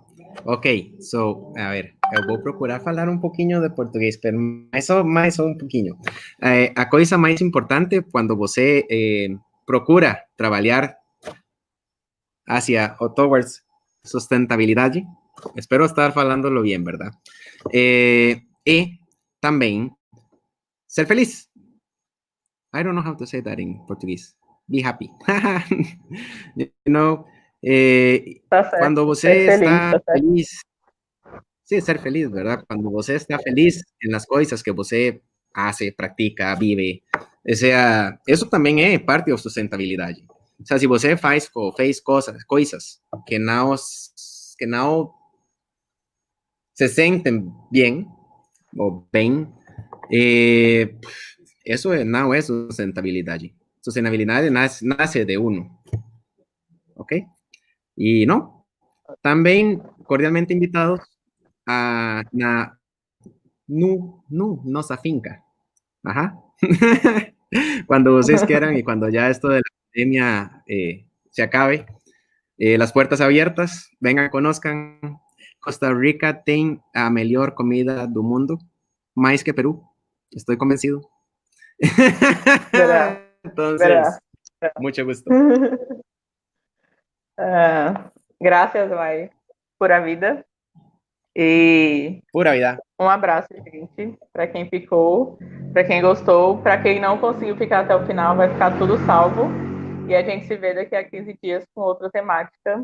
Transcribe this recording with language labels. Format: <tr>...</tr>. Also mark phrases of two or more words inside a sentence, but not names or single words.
<en>Ok, so,</en> <es>a ver,</es> <pt>eu vou procurar falar um pouquinho de português, pero mais só um pouquinho. A coisa mais importante quando você procura trabalhar hacia o towards sustentabilidade, espero estar</pt> <es>falándolo bien, ¿verdad? Y también ser feliz.</es> <en>I don't know how to say that in Portuguese. Be happy. You know,</en> <pt>Tá certo, quando ser você feliz, está tá certo. feliz,</pt> <es>sí, ser feliz, ¿verdad?</es> <pt>Quando você está feliz</pt> <es>en las</es> <pt>coisas que você hace, pratica, vive,</pt> <es>o sea,</es> <pt>isso também é parte da sustentabilidade.</pt> <es>O sea,</es> <pt>se você faz coisas que não se sentem bem, ou bem, isso não é sustentabilidade. Sustentabilidade nasce de uno, ¿ok? E não, também cordialmente invitados a nossa finca. Ajá.</pt> <es>Cuando vocês quieran y cuando ya esto de la pandemia se acabe, las puertas abiertas, vengan, conozcan.</es> <pt>Costa Rica tem a melhor comida do mundo, mais que Perú,</pt> <es>estoy convencido. Verá, verá. Entonces, mucho gusto.</es> <pt>Graças, Mai, por a vida. E</pt> <es>Pura vida.</es> <pt>um abraço, gente, para quem ficou, para quem gostou, para quem não conseguiu ficar até o final, vai ficar tudo salvo. E a gente se vê daqui a 15 dias com outra temática.</pt>